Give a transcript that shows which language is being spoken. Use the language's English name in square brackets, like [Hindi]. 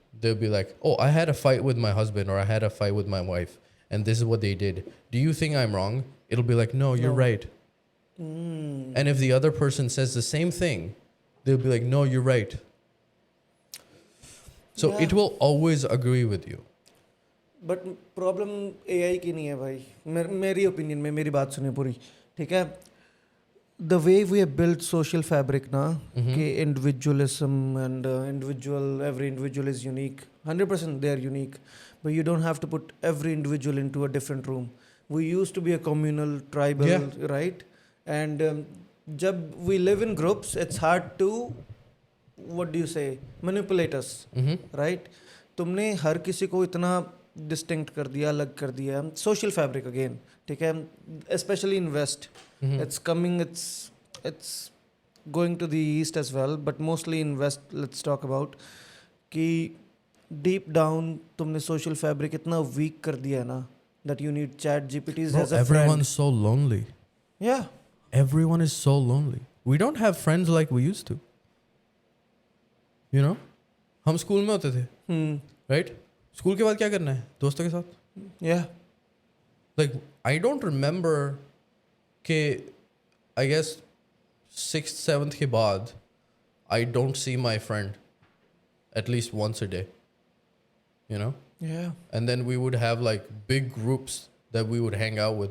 [English] they'll be like, oh, I had a fight with my husband, or I had a fight with my wife, and this is what they did. Do you think I'm wrong? It'll be like, no, you're No. right. And if the other person says the same thing, they'll be like, no, you're right. So Yeah. it will always agree with you. [Hindi] But problem AI की नहीं है भाई. मेरी opinion में, मेरी बात सुनिए पूरी, ठीक है? [English] the way we have built social fabric ना, [Hindi] कि [English] Individualism and individual, every individual is unique, 100% they are unique, but you don't have to put every individual into a different room. We used to be a communal, tribal, Yeah. right? And [Hindi] jab [English] we live in groups, it's hard to, what do you say, manipulate us, right? [Hindi] तुमने हर किसी को इतना distinct कर दिया, अलग कर दिया. [English] social fabric again, [Hindi] ठीक है, [English] Specially in west. It's coming, it's going to the east as well, but mostly in west. Let's talk about [Hindi] कि [English] deep down [Hindi] तुमने [English] social fabric [Hindi] इतना [English] weak [Hindi] कर दिया है ना, [English] that you need chat GPTs Bro, as a everyone's so lonely. friend. Yeah. Everyone is so lonely. We don't have friends like we used to. You know? [Hindi] हम school में होते थे, [English] right? [Hindi] School के बाद क्या करना है? दोस्तों के साथ. [English] Yeah. Like, I don't remember [Hindi] कि [English] I guess 6th, 7th [Hindi] के बाद [English] I don't see my friend at least once a day. You know? Yeah. And then we would have like big groups that we would hang out with.